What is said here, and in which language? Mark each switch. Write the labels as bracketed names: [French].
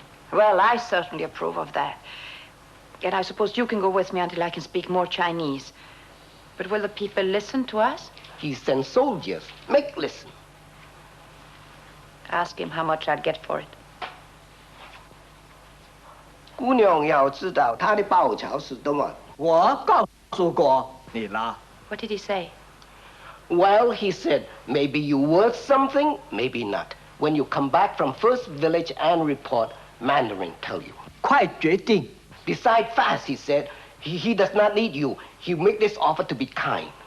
[English] Well, I certainly approve of that. Yet I suppose you can go with me until I can speak more Chinese. But will the people listen to us? He sends soldiers, make listen. Ask him how much I'd get for it. [Chinese] 姑娘要知道她的报酬是多么。我告诉过你了。 [English] What did he say? Well, he said, maybe you worth something, maybe not. When you come back from first village and report, Mandarin tell you. [Chinese] 快决定。 [English] Decide fast, he said. He does not need you. He make this offer to be kind.